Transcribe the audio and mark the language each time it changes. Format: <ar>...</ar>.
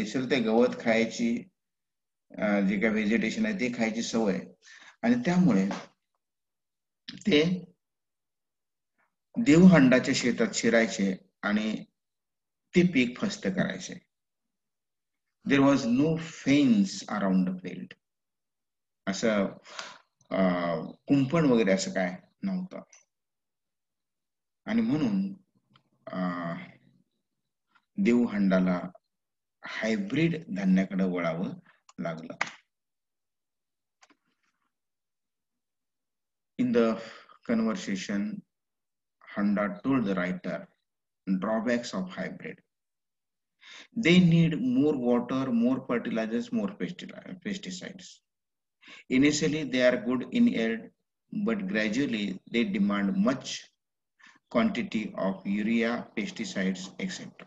<mr>ते गवत खायची, जे काय व्हेजिटेशन आहे ते खायची सवय, आणि त्यामुळे ते देवहंडाच्या शेतात शिरायचे आणि ते पीक फस्त करायचे.</mr> <en>There was no fence around the field.</en> <mr>असं कुंपण वगैरे असं काय नव्हतं, आणि म्हणून देवहंडाला हायब्रिड धान्याकडे वळावं लागलं.</mr> <en>In the conversation, Handa told the writer drawbacks of hybrid. They need more water, more fertilizers, more pesticides. Initially, they are good in yield, but gradually they demand much quantity of urea, pesticides, etc.</en>